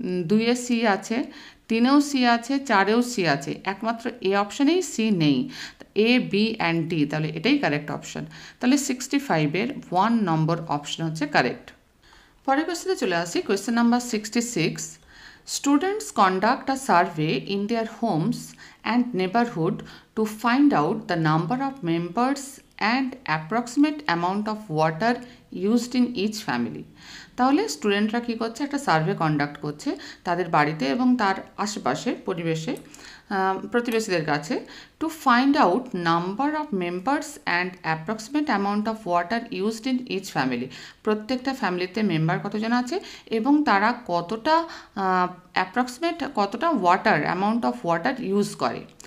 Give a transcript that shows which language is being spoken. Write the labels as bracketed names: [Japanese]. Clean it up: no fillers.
[Bangla] 2-এ C আছে, 3-এও C আছে, 4-এও C আছে, একমাত্র এ অপশানেই সি নেই। এ, বি অ্যান্ড ডি, তাহলে এটাই কারেক্ট অপশান। তাহলে 65-এর 1 নম্বর অপশান হচ্ছে কারেক্ট। পরের কোয়েশ্চেনে চলে আসি, question number 66। [English] Students conduct a survey in their homes and neighborhood to find out the number of members and approximate amount of water used in each family. [Bangla] তাহলে স্টুডেন্টরা কী করছে, একটা survey conduct করছে তাদের বাড়িতে এবং তার আশেপাশে পরিবেশে প্রতিবেশীদের কাছে, [English] To find out number of members and approximate amount of water used in each family. [Bangla] প্রত্যেকটা ফ্যামিলিতে মেম্বার কতজন আছে এবং তারা কতটা অ্যাপ্রক্সিমেট কতটা water [English] amount of water [Bangla] use করে।